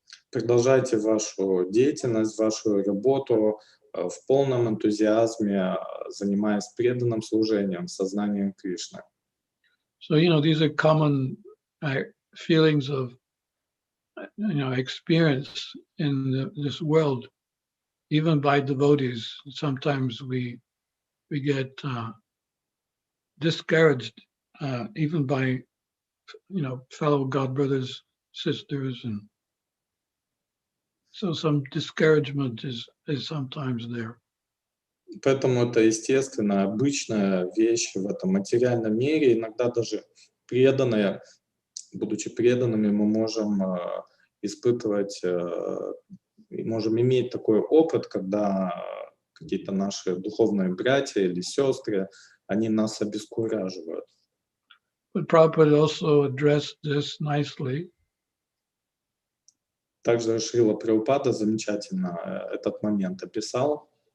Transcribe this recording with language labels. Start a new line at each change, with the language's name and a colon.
Russian: Продолжайте вашу деятельность, вашу работу в полном энтузиазме, занимаясь преданным служением, сознанием Кришны.
English: So, these are common feelings of, experience in this world, even by devotees. Sometimes we get discouraged, even by, fellow God brothers, sisters, and so some discouragement is sometimes there.
Russian: Поэтому это естественная, обычная вещь в этом материальном мире. Иногда даже преданные, будучи преданными, мы можем испытывать, можем иметь такой опыт, когда какие-то наши духовные братья или сестры, они нас обескураживают.
English: But Prabhupada also addressed this nicely.
Russian: Также Шрила Прабхупада замечательно этот момент описал.